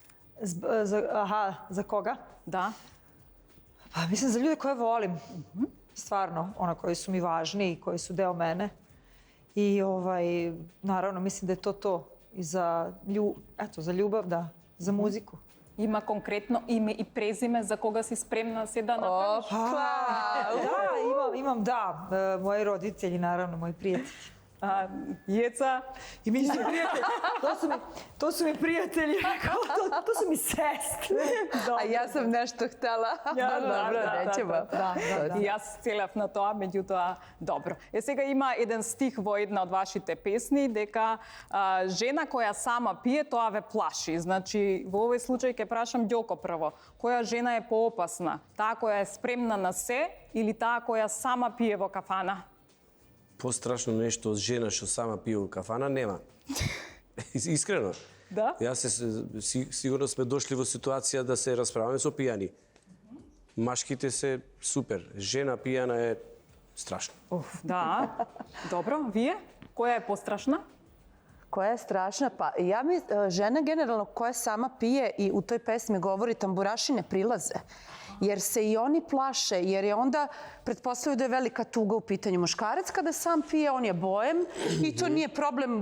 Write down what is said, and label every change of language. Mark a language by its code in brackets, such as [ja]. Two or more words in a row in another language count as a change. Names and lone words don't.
[sr] Za koga? Da. Pa mislim za ljude koje volim. Stvarno, koji su mi važni i koji su deo mene. I naravno, mislim da je to. I za ljubav, da. Za muziku. [mk] Има конкретно име и презиме за кога си спремна се да направиш? [sr] Da, imam, moji roditelji, naravno, moji prijatelji. Jeca. I mi su prijatelji. To su mi prijatelji. To su mi sestre. A ja sam nešto htela. Dobro, nećemo. [mk] И јас целев на тоа, меѓутоа, добро. Сега има еден стих во една од вашите песни, дека жена која сама пие, тоа ве плаши. Значи, во овој случај ќе прашам Ѓоко прво. Која жена е поопасна? Таа која е спремна на се или таа која сама пие во кафана? Пострашно нешто од жена што сама пие во кафана нема. Искрено. Да? Сигурно сме дошли во ситуација да се расправаме со пијани. Машките се супер. Жена пијана е страшно. Да. Добро, вие? Која е пострашна? [sr] Koja je strašna? Pa žena generalno koja sama pije i u toj pesmi govori tamburaši ne prilaze. Jer se i oni plaše, jer je onda pretpostavljaju da je velika tuga u pitanju. Muškarac kada sam pije, on je bojem i to nije problem.